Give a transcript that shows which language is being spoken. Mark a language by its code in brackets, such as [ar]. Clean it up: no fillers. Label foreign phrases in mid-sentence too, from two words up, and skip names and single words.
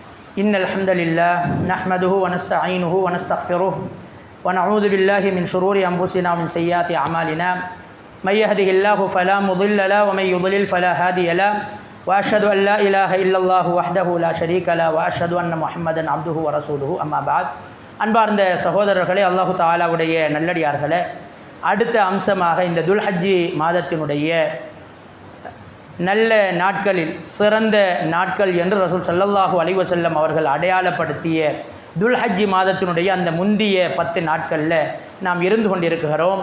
[ar] إن الحمد لله نحمده ونستعينه ونستغفره ونعوذ بالله من شرور أنفسنا ومن سيئات أعمالنا من يهده الله فلا مضل له ومن يضلل فلا هادي له وأشهد أن لا إله إلا الله وحده لا شريك له وأشهد أن محمدا عبده ورسوله أما بعد [ta] அன்பார்ந்த சகோதரர்களே, அல்லாஹு தஆலாவுடைய நல்லடியார்களே, அடுத்த அம்சமாக இந்த துல்ஹஜ்ஜி மாதத்தினுடைய நல்ல நாட்களில் சிறந்த நாட்கள் என்று ரசூல் [ar] صلى الله عليه وسلم [ta] அவர்கள் அடையாளப்படுத்திய துல்ஹஜ்ஜி மாதத்தினுடைய அந்த முந்திய 10 நாட்களில் நாம் இருந்து கொண்டிருக்கிறோம்.